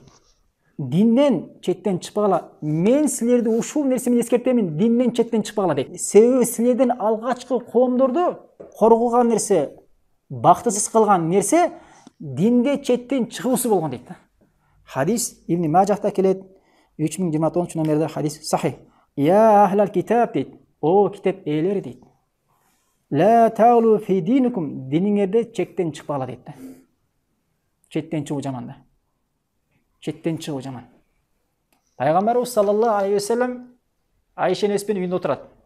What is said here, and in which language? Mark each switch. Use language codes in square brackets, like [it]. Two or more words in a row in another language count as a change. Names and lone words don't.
[ky] "Динден четтен чыкпагыла. Мен силерди ушул нерсе менен эскертемин, динден четтен чыкпагыла" дейт. Себеби силерден алгачкы коомдорду коргогон нерсе, бактысыз кылган нерсе динде четтен чыгуусу болгон дейт да. Хадис Ибн Мажахта келет. 3029 номерде хадис сахих. [ar] يا أهل الكتاب [ky] дейді. [kk] О китап иелері дейді. [ar] لا تغلوا في دينكم, [kk] диніңерде чектен шықпағыла дейді. Четтен шығу жаман да. Четтен шығу жаман. Пайғамбарымыз [ar] صلى الله عليه وسلم [kk] Айша енесімен үйінде отырады.